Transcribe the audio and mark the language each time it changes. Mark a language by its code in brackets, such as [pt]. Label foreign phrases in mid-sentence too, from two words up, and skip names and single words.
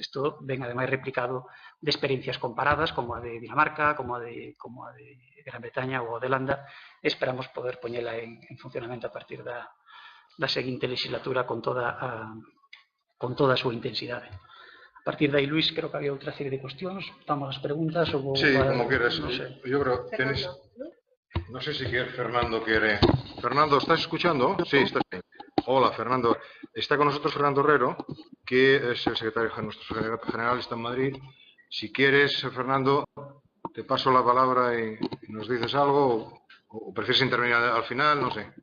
[gl] Isto ven, ademais, replicado de experiencias comparadas, como a de Dinamarca, como a de Gran Bretaña ou a de Holanda, e esperamos poder poñela en funcionamento a partir da seguinte legislatura con toda a súa intensidade. A partir de aí, Luis, creo que había outra serie de cuestións. Vamos ás preguntas. [es] Sí, como quieras. Yo creo que tienes... No sé si Fernando quiere... Fernando, ¿estás escuchando? Sí, estás bien. Hola, Fernando. Está con nosotros Fernando Herrero, que es el secretario general, está en Madrid. Si quieres, Fernando, te paso la palabra y nos dices algo, o prefieres intervenir al final, no sé.